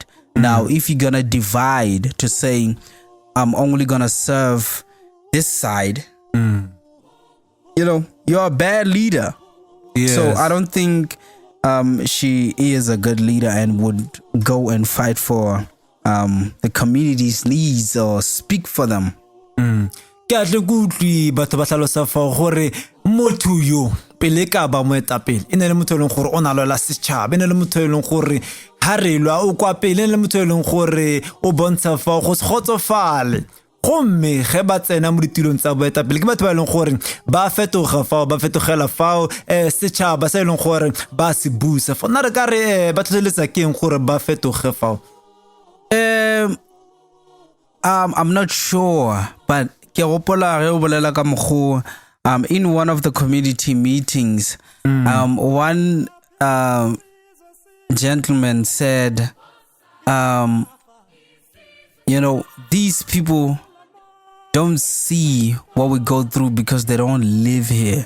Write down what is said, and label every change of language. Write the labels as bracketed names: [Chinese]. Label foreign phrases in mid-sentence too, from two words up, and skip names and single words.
[English] Now, if you're gonna divide to say, I'm only gonna serve this side, you know, you're a bad leader. So I don't think she is a good leader and would go and fight for the community's needs or speak for them. [Tswana] Ke atle kutli batho ba tlhalosa fa gore motho yo pele ka ba moetapele e ne le motho leng gore o na lwela setšhaba e ne le motho leng gore ha re lwa o kwa pele le motho leng gore o bontsha fa go se kgotsofale gomme ge ba tsena mo ditilong tsa boetapele ke batho ba leng gore ba fetoga fao ba fetogela fao setšhaba se leng gore ba se busa fa nna re ka re ba tlhotlheletsa keng gore ba fetoge fao [English] I'm not sure, but [Tswana] ke gopola ge o bolela ka mokgo [English] in one of the community meetings one gentleman said you know, these people don't see what we go through because they don't live here.